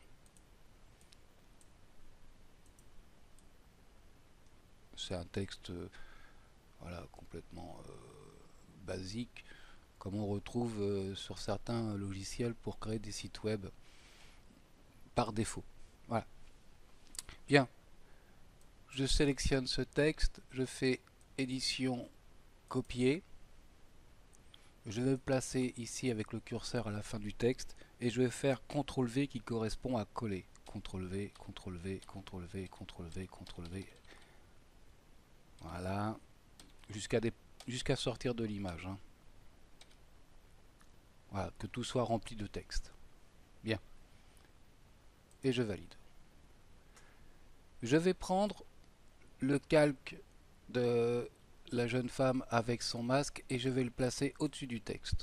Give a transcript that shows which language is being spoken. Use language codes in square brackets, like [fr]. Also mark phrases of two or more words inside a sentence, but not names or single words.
[fr] C'est un texte voilà, complètement basique, comme on retrouve sur certains logiciels pour créer des sites web par défaut. Voilà. Bien. Je sélectionne ce texte, je fais édition copier. Je vais me placer ici avec le curseur à la fin du texte et je vais faire CTRL V qui correspond à coller. CTRL V, CTRL V, CTRL V, CTRL V, CTRL V. Voilà. Jusqu'à sortir de l'image. Hein. Voilà, que tout soit rempli de texte. Bien. Et je valide. Je vais prendre le calque de la jeune femme avec son masque et je vais le placer au-dessus du texte.